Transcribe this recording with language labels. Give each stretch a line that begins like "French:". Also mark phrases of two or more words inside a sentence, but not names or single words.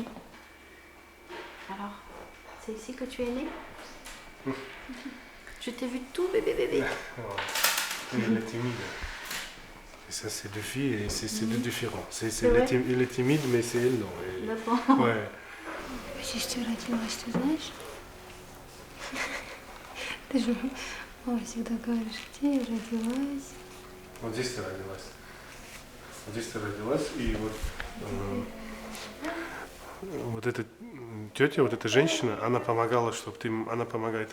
French: Alors, c'est ici que tu es né? Je t'ai vu tout bébé. Elle est timide. Et ça, c'est deux filles et c'est deux différents. vrai? Elle est timide, mais c'est elle, non. D'accord. Ouais.
Russian: Здесь ты родилась, ты знаешь? Ты же мама всегда говоришь, где я родилась. Вот здесь ты родилась. Вот здесь ты родилась, и вот эта тетя, вот эта женщина, она помогала, чтобы ты, она помогает.